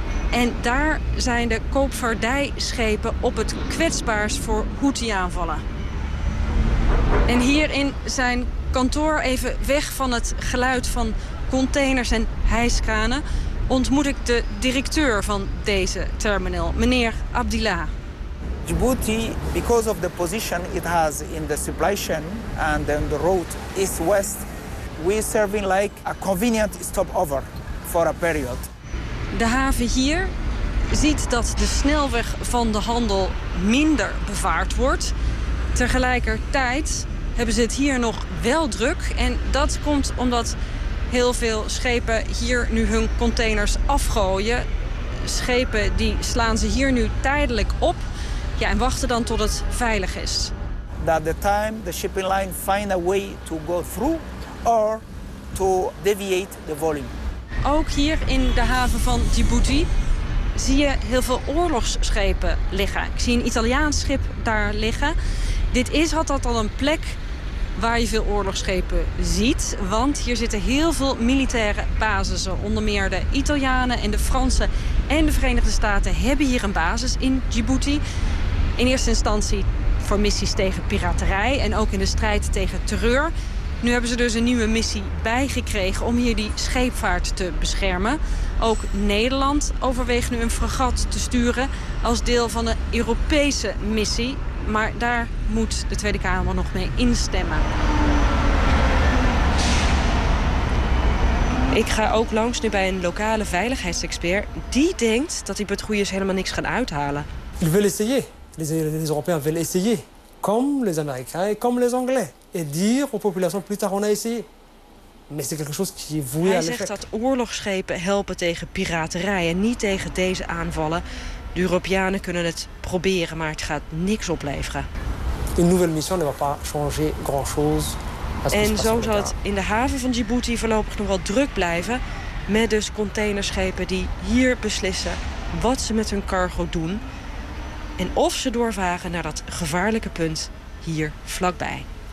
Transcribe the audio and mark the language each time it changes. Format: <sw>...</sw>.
<nl>En daar zijn de koopvaardijschepen op het kwetsbaarst voor Houthi-aanvallen. En hierin zijn kantoor, even weg van het geluid van containers en hijskranen, ontmoet ik de directeur van deze terminal, meneer Abdillah.</nl> <en>Djibouti, because of the position it has in the supply chain and then the road east-west, we're serving like a convenient stopover for a period.</en> <nl>De haven hier ziet dat de snelweg van de handel minder bevaart wordt. Tegelijkertijd hebben ze het hier nog wel druk. En dat komt omdat heel veel schepen hier nu hun containers afgooien. Schepen die slaan ze hier nu tijdelijk op. Ja, en wachten dan tot het veilig is.</nl> <en>That the time the shipping line find a way to go through or to deviate the volume.</en> <nl>Ook hier in de haven van Djibouti zie je heel veel oorlogsschepen liggen. Ik zie een Italiaans schip daar liggen. Dit is altijd al een plek waar je veel oorlogsschepen ziet, want hier zitten heel veel militaire basissen. Onder meer de Italianen en de Fransen en de Verenigde Staten hebben hier een basis in Djibouti. In eerste instantie voor missies tegen piraterij en ook in de strijd tegen terreur. Nu hebben ze dus een nieuwe missie bijgekregen om hier die scheepvaart te beschermen. Ook Nederland overweegt nu een fregat te sturen als deel van een Europese missie. Maar daar moet de Tweede Kamer nog mee instemmen. Ik ga ook langs nu bij een lokale veiligheidsexpert. Die denkt dat die patrouilles helemaal niks gaan uithalen.</nl> <fr>Ik wil essayer. Les Européens veulent essayer, comme les Américains et comme les Anglais. Et dire aux populations plus tard on a essayé. Mais c'est quelque chose qui est voué à l'échec.</fr> <nl>Hij zegt dat oorlogsschepen helpen tegen piraterij en niet tegen deze aanvallen. De Europeanen kunnen het proberen, maar het gaat niks opleveren.</nl> <fr>Une nouvelle mission ne va pas changer grand chose.</fr> <nl>En zo zal het in de haven van Djibouti voorlopig nog wel druk blijven. Met dus containerschepen die hier beslissen wat ze met hun cargo doen. En of ze doorvaren naar dat gevaarlijke punt hier vlakbij.</nl>